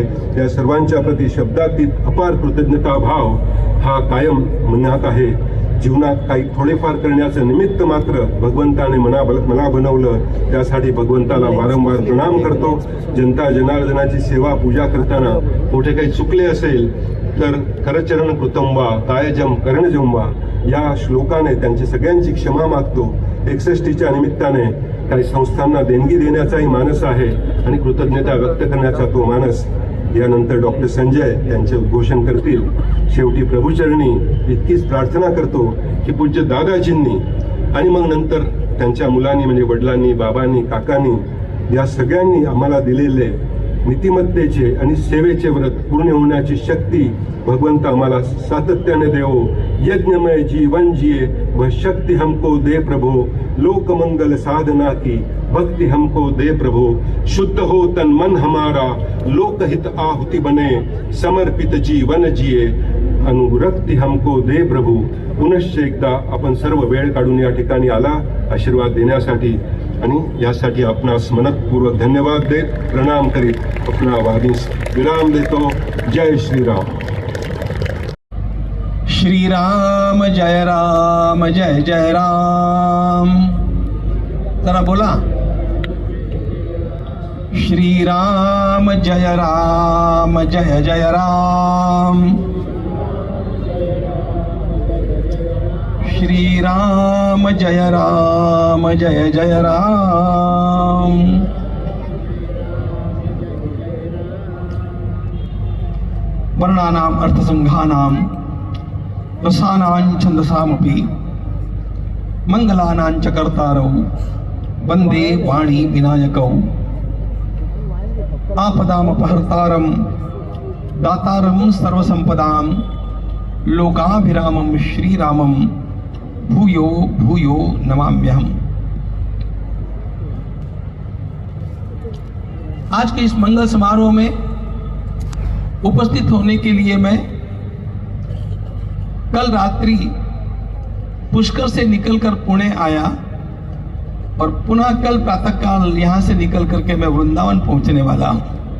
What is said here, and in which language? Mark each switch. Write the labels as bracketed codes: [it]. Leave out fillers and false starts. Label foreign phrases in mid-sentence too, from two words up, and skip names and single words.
[mr] या सर्वांच्या प्रति शब्दातीत अपार कृतज्ञता भाव हा कायम मनात आहे. जीवनात काही थोडेफार करण्याचं निमित्त मात्र भगवंताने मला बनवलं, त्यासाठी भगवंताला वारंवार प्रणाम करतो. जनता जनार्दनाची सेवा पूजा करताना कुठे काही चुकले असेल तर [sa] करचरण कृतं वा कायजम करणजं वा [mr] या श्लोकाने त्यांची सगळ्यांची क्षमा मागतो. 61च्या निमित्ताने काही संस्थांना देणगी देण्याचाही मानस आहे आणि कृतज्ञता व्यक्त करण्याचा तो मानस. यानंतर डॉक्टर संजय त्यांचे उद्घोषण करतील. शेवटी प्रभूचरणी इतकीच प्रार्थना करतो की पूज्य दादाजींनी आणि मग नंतर त्यांच्या मुलांनी म्हणजे वडिलांनी, बाबांनी, काकांनी या सगळ्यांनी आम्हाला दिलेले नीतिमत्तेचे आणि सेवेचे व्रत पूर्ण होण्याची शक्ती भगवंत आम्हाला सातत्याने देवो. [hi] यज्ञमय जीवन जिए वह शक्ति हमको दे प्रभो. लोकमंगल साधना की भक्ति हमको दे प्रभो. शुद्ध हो तन मन हमारा, लोकहित आहुति बने. समर्पित जीवन जिए अनुरक्ति हमको दे प्रभू. [mr] पुनश्च एकदा आपण सर्व वेळ काढून या ठिकाणी आला आशीर्वाद देण्यासाठी आणि यासाठी आपणास मनपूर्वक धन्यवाद देत प्रणाम करीत आपला वाणीस विराम देतो. जय श्रीराम. श्रीराम जय राम जय जय राम. जरा बोला. श्रीराम जय राम जय जय राम. श्रीराम जय जय राम। [sa] वर्णानाम् अर्थसंघानां रसानां छन्दसामपि मंगलानां च कर्तारौ वन्दे वाणी विनायकौ। आपदामपहर्तारं दातारं सर्वसंपदां लोकाभिरामं श्रीरामं भूयो भूयो नमाम्यहम्। [hi] आज के इस मंगल समारोह में उपस्थित होने के लिए मैं कल रात्रि पुष्कर से निकलकर पुणे आया और पुनः कल प्रातःकाल यहां से निकल करके मैं वृंदावन पहुंचने वाला हूं।